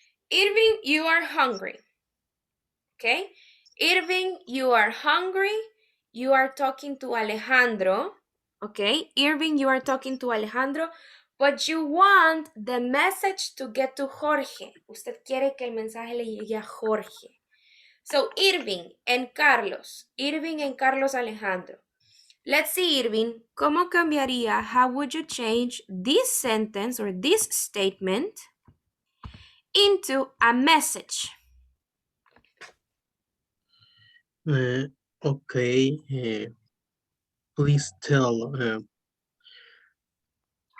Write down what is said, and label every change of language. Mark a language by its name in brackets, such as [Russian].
[English] Irving, you are hungry. Okay? Irving, you are hungry. You are talking to Alejandro. Okay? Irving, you are talking to Alejandro, but you want the message to get to Jorge. [Spanish] Usted quiere que el mensaje le llegue a Jorge. [English] So, Irving and Carlos. Irving and Carlos Alejandro. Let's see, Irving, [Spanish] ¿cómo cambiaría? [English] How would you change this sentence or this statement into a message? Okay. Please tell George,